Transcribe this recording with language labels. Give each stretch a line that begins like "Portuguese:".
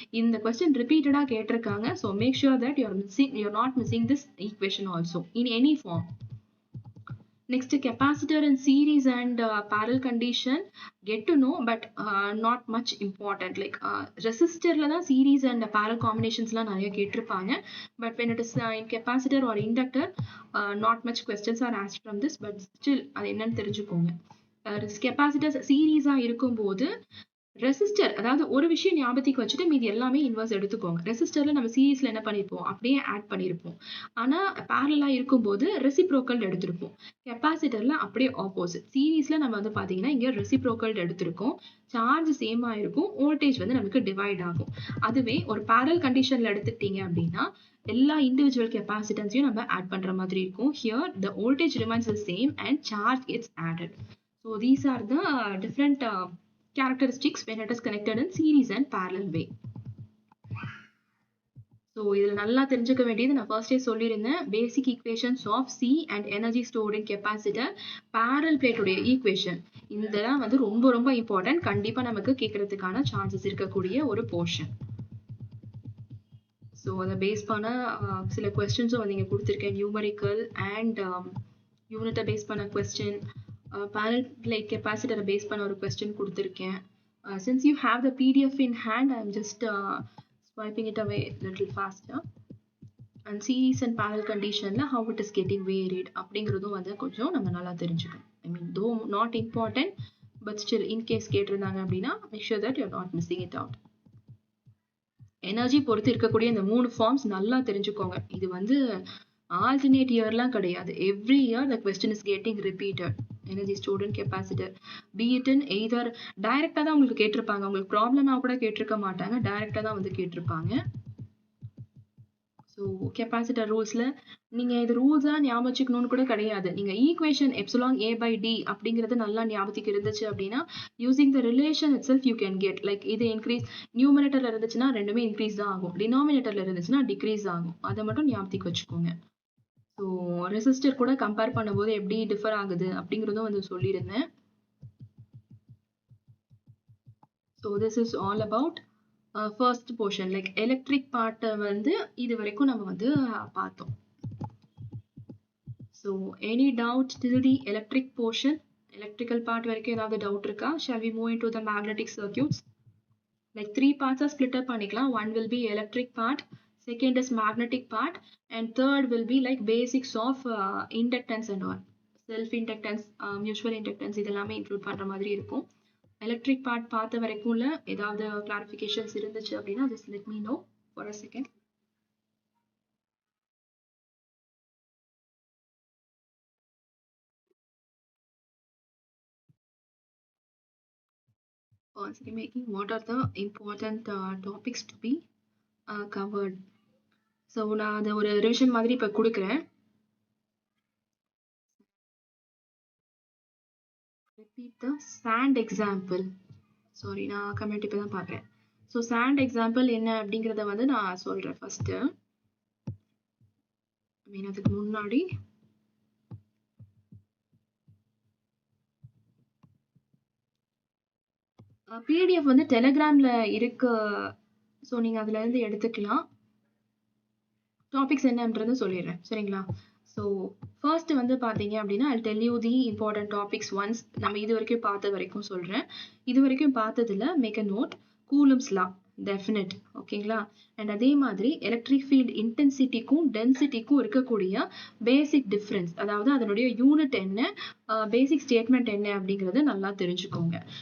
Tamil: இந்த கொஸ்டின் ரிப்பீட்டடா கேட்டிருக்காங்க.
English: So make sure that you're not missing this equation also in any form. Next, capacitor in series and parallel condition, get to know, but not much important. Like resistor la da series and parallel combinations la
Tamil: nariya kettirupanga,
English: but when it is in capacitor or inductor, not much questions are asked from this, but still
Tamil: adu enna therinjukonga. Capacitors series ah irukumbodhu resistor, அதாவது ஒரு விஷயம் ஞாபகத்துக்கு வச்சுட்டு மீதி எல்லாமே inverse எடுத்துக்கோங்க. ரெசிஸ்டர்ல நம்ம சீரீஸ்ல என்ன பண்ணிருப்போம், அப்படியே ஆட் பண்ணிருப்போம். ஆனா பேரலா இருக்கும்போது ரெசிப்ரோக்கல் எடுத்திருப்போம். கெப்பாசிட்டர்ல அப்படியே ஆப்போசிட். சீரீஸ்ல நம்ம வந்து பாத்தீங்கன்னா இங்க ரெசிப்ரோக்கல் எடுத்திருக்கோம். சார்ஜ் சேமா இருக்கும், வோல்டேஜ் வந்து நமக்கு டிவைட் ஆகும். அதுவே ஒரு பேரல் கண்டிஷன்ல எடுத்துக்கிட்டீங்க அப்படின்னா எல்லா இண்டிவிஜுவல் கெப்பாசிட்டன்ஸையும் நம்ம ஆட் பண்ற மாதிரி இருக்கும்.
English: Here the voltage remains the same and charge gets added. So these are the different characteristics when it is connected in series and parallel way.
Tamil: So இதுல நல்லா தெரிஞ்சுக்க வேண்டியது நான் ஃபர்ஸ்டே சொல்லியிருந்தேன், பேசிக் equations of C and energy stored in capacitor, parallel plate உடைய equation, இதெல்லாம் வந்து ரொம்ப ரொம்ப இம்பார்ட்டன்ட். கண்டிப்பா நமக்கு கேட்கறதுக்கான சான்சஸ் இருக்கக்கூடிய ஒரு போர்ஷன். ஸோ அதை பேஸ் பண்ண சில கொஸ்டின்ஸும் வந்து இங்க கொடுத்துருக்கேன். நியூமரிக்கல் அண்ட் யூனிட்டை பேஸ் பண்ண question, parallel plate capacitor base பண்ண ஒரு question கொடுத்திருக்கேன்.
English: Since you have the PDF in hand, I am just swiping it away little faster.
Tamil: And series and parallel conditionல
English: how it is getting varied
Tamil: அப்படிங்கிறதும் வந்து கொஞ்சம் நம்ம நல்லா தெரிஞ்சுக்கணும்.
English: I mean though not important, but still in case
Tamil: கேட்டிருந்தாங்க அப்படின்னா
English: make sure that you're not missing it out.
Tamil: Energy பொறுத்து இருக்கக்கூடிய இந்த 3 ஃபார்ம்ஸ் நல்லா தெரிஞ்சுக்கோங்க. இது வந்து alternate yearலாம் கிடையாது.
English: Every year the question is getting repeated.
Tamil: Energy stored in capacitor, be it in either டைரக்டா தான் உங்களுக்கு கேட்டிருப்பாங்க, உங்களுக்கு ப்ராப்ளமா கூட கேட்டிருக்க மாட்டாங்க, டைரக்டா தான் வந்து கேட்டிருப்பாங்க. ஸோ கெப்பாசிட்டர் ரூல்ஸ்ல நீங்க இது ரூல்ஸா ஞாபகம் வச்சுக்கணும்னு கூட கிடையாது. நீங்க equation epsilon A by D அப்படிங்கிறது நல்லா ஞாபகத்துக்கு இருந்துச்சு அப்படின்னா
English: using the relation itself you can get
Tamil: like இது இன்க்ரீஸ் நியூமரேட்டர்ல இருந்துச்சுன்னா ரெண்டுமே இன்க்ரீஸ் தான் ஆகும், டினாமினேட்டர்ல இருந்துச்சுன்னா டிக்ரீஸ் ஆகும். அதை மட்டும் ஞாபகத்துக்கு வச்சுக்கோங்க. ஸோ ரெசிஸ்டர் கூட கம்பேர் பண்ணும்போது எப்படி டிஃபர் ஆகுது அப்படிங்கிறதும் வந்து சொல்லியிருந்தேன்.
English: so this is all about first portion like electric பார்ட்டை
Tamil: வந்து இது வரைக்கும் நம்ம வந்து பார்த்தோம்.
English: so any doubt till the electric portion, electrical part
Tamil: வரைக்கும் ஏதாவது டவுட் இருக்கா?
English: Shall we move into the magnetic circuits? Like 3 parts split up பண்ணிக்கலாம். One will be electric part, second is magnetic part, and third will be like basics of inductance and all.
Tamil: Self inductance, mutual inductance இதெல்லாமே include பண்ற மாதிரி இருக்கும். Electric part பார்த்த வரைக்கும்ல ஏதாவது clarifications இருந்துச்சு அப்படின்னா
English: just let me know for a second. Making what are the important topics to be covered.
Tamil: So நான் அதை ஒரு ரிவிஷன் மாதிரி இப்போ கொடுக்குறேன்.
English: Repeat the sand example. Sorry,
Tamil: நான் கமெண்ட் இப்போ தான் பார்க்குறேன். ஸோ sand example என்ன அப்படிங்கிறத வந்து நான் சொல்கிறேன் ஃபர்ஸ்ட்டு. அதுக்கு முன்னாடி பிடிஎஃப் வந்து டெலிகிராம்ல இருக்கு. ஸோ நீங்க அதுல இருந்து எடுத்துக்கலாம். டாபிக்ஸ் என்னன்றது சொல்லிடுறேன், சரிங்களா?
English: so first
Tamil: வந்து பார்த்தீங்க அப்படின்னா
English: I'll tell you the important topics once.
Tamil: நம்ம இது வரைக்கும் பார்த்த வரைக்கும் சொல்றேன். இது வரைக்கும் பார்த்ததுல make a note coulombs law definite, ஓகேங்களா? அண்ட் அதே மாதிரி எலக்ட்ரிக் ஃபீல்ட் இன்டென்சிட்டிக்கும் டென்சிட்டிக்கும் இருக்கக்கூடிய பேசிக் டிஃப்ரென்ஸ், அதாவது அதனுடைய யூனிட் என்ன, பேசிக் ஸ்டேட்மெண்ட் என்ன அப்படிங்கறது நல்லா தெரிஞ்சுக்கோங்க.